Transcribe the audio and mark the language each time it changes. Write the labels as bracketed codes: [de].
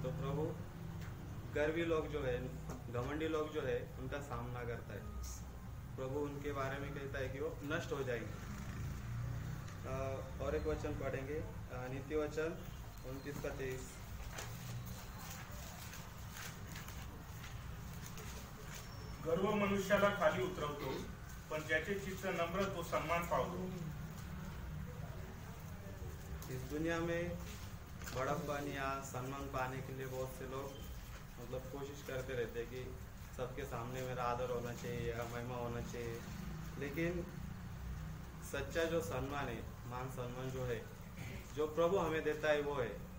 [hi] तो प्रभु गर्वी लोग जो है, घमंडी लोग जो है, उनका सामना करता है। प्रभु उनके बारे में कहता है कि वो नष्ट हो जाएंगे। और एक वचन पढ़ेंगे नीति वचन 29:23। [mr] गर्व मनुष्याला खाली उतरवतो पण ज्याचे चित्त नम्र तो सम्मान पावतो। [hi] इस दुनिया में बड़प्पन या सम्मान पाने के लिए बहुत से लोग मतलब कोशिश करते रहते हैं कि सबके सामने मेरा आदर होना चाहिए या महिमा होना चाहिए, लेकिन सच्चा जो सम्मान है, मान सम्मान जो है, जो प्रभु हमें देता है वो है।